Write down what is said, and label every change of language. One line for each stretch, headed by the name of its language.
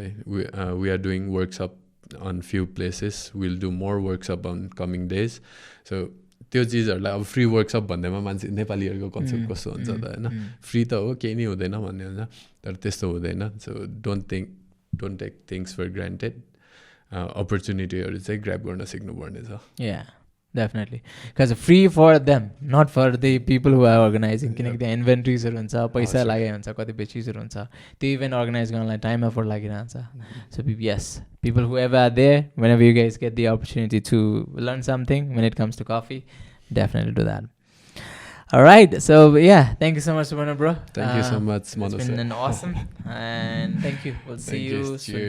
English: We are doing workshop on few places. We'll do more workshop on coming days.
Nepali: So त्यो चिजहरूलाई अब free workshop भन्दैमा मान्छे नेपालीहरूको कन्सेप्ट कस्तो हुन्छ त हैन फ्री त हो केही नै हुँदैन भन्ने हुन्छ तर त्यस्तो हुँदैन
English: so don't take things for granted
Nepali: अपर्च्युनिटीहरू चाहिँ ग्र्याब गर्न सिक्नुपर्ने छ
English: या definitely. Because free for them, not for the people who are organizing.
Nepali: किनकि त्यहाँ इन्भेन्ट्रिजहरू हुन्छ, पैसा लागेको हुन्छ, कतिपय चिजहरू हुन्छ, त्यो इभेन्ट अर्गनाइज गर्नलाई time effort लागिरहन्छ.
English: So yes, people whoever are there, whenever you guys get the opportunity to learn something when it comes to coffee, definitely do that. All right, so yeah, thank you so much, Subarna, bro. Thank you so much, Manu. It's been an awesome, and thank you. We'll see you soon.